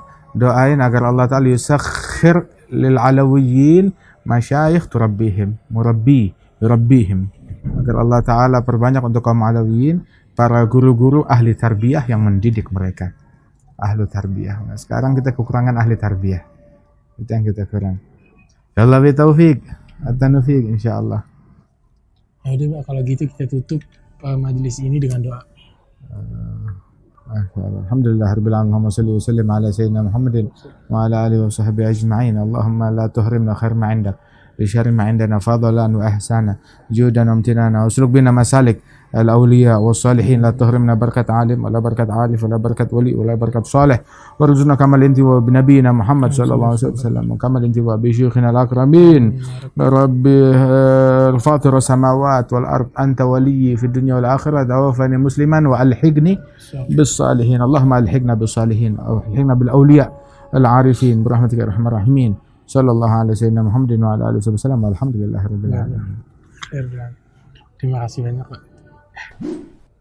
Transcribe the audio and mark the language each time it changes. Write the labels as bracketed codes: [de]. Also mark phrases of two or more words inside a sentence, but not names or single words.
[id] Doain agar Allah Ta'ala [ar] يسخر للعلويين مشايخ يربيهم, [id] agar Allah Ta'ala perbanyak untuk kaum alawiyin para guru-guru ahli tarbiyah yang mendidik mereka. Ahlu tarbiyah. Nah, sekarang kita kekurangan ahli tarbiyah. Itu yang kita kurang. [ar] يا الله بالتوفيق التوفيق إن شاء الله. [id] Ya udah Pak, kalau gitu kita tutup majelis ini dengan doa. [ar] الحمد لله رب العالمين اللهم صل وسلم على سيدنا محمد وعلى آله وصحبه أجمعين. اللهم لا تحرمنا خير ما عندك بشر ما عندنا فضلا وإحسانا وجودا وامتنانا واسلك بنا مسالك الأولياء والصالحين. لا تحرمنا بركة العالم ولا بركة الألف ولا بركة الولي ولا بركة الصالح وارزقنا كمال إنتي وبنبينا محمد صلى الله عليه وسلم وكمال إنتي وبشيوخنا الأكرمين. رب فاطر السماوات والأرض أنت وليي في الدنيا والآخرة توفني مسلما وألحقني بالصالحين. اللهم ألحقنا بالصالحين وألحقنا بالأولياء العارفين برحمتك يا أرحم الراحمين. صلى الله عليه سيدنا محمد وعلى آله وسلم الحمد لله رب العالمين. [id] Terima kasih banyak Pak.